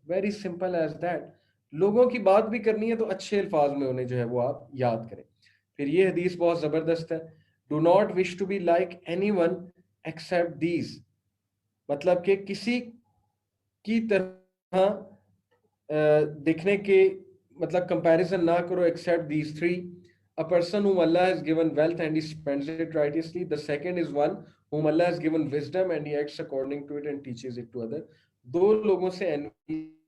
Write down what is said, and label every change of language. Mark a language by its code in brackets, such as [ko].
[en] Very simple as that. [hi] लोगों की बात भी करनी है तो अच्छे अल्फाज में उन्हें जो है वो आप याद करें. फिर ये हदीस बहुत जबरदस्त है. [en] Do not wish to be like anyone except these. [hi] मतलब कि किसी की तरह दिखने के मतलब कंपैरिजन ना करो, [en] Except these three. A person whom Allah has given wealth and he spends it righteously. The second is one whom Allah has given wisdom and he acts according to it and teaches it to others. [hi] दो लोगों से envy